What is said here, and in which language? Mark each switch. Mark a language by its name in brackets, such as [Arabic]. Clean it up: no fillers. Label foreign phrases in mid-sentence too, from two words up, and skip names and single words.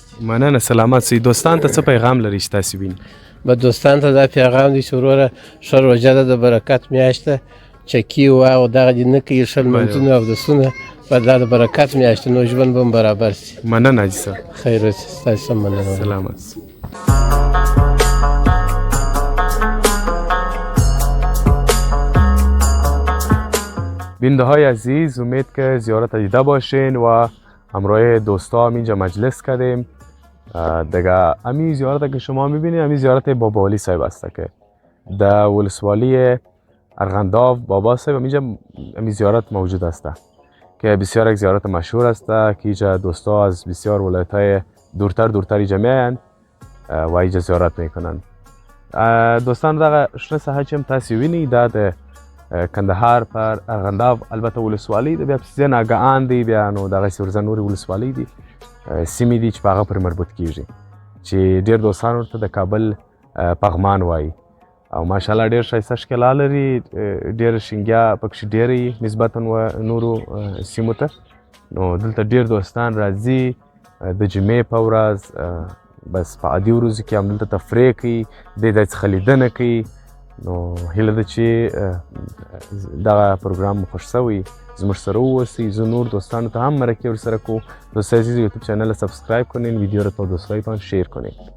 [Pashto] مننه سلامت سئ دوستان ته څه پیغام لري چې تاسې ویني به دوستان ته دا پیغام دی چې وروره ښه روژه ده د برکت میاشت ده چکي او دغه دې نه کوي ښه لمونځونه اودسونه به دا د برکت میاشت نو ژوند به هم برابر شي مننه حاجي صاحب خیر اوسې ستاسو هم مننه [Persian] سلامت بیننده های عزیز امید که زیارت دیده باشین و همراه دوستا هم اینجا مجلس کردیم دیگه امی زیارت که شما میبینید امی زیارت بابا ولی صاحب است که در ولسوالی ارغنداو بابا صاحب اینجا امی زیارت موجود است که بسیار یک زیارت مشهور است که اینجا دوستا از بسیار ولایت های دورتر اینجا میاین و اینجا زیارت میکنن [Pashto] دوستان دغه شنه ساحه چې هم تاسې وینئ دا د کندهار پر ارغنداو البته ولسوالۍ ده بیا پسې ناګهان دی بیا نو دغسې ورځه نورې ولسوالۍ دي سیمې دي چې په هغه پرې مربوط کیږي چې ډېر دوستان ورته د کابل پغمان وایي او ماشاءالله ډېر ښایسته ښکلا لري ډېره شینګیا پکښې ډېره نسبتا نورو سیمو ته نو دلته ډېر دوستان راځي د جمعې په ورځ بس په عادي ورځو کې هم دلته تفریح کوي دې ځای څخه لیدنه کوي نو هیله ده چې دغه پروګرام مو خوښ شوی زموږ سره واوسئ زه نور دوستانو ته هم مرکه ورسره کو [Persian] دوستای عزیز یوتیوب چینل سبسکرایب کنین ویدیو رو تا دوستایتان شیر کنین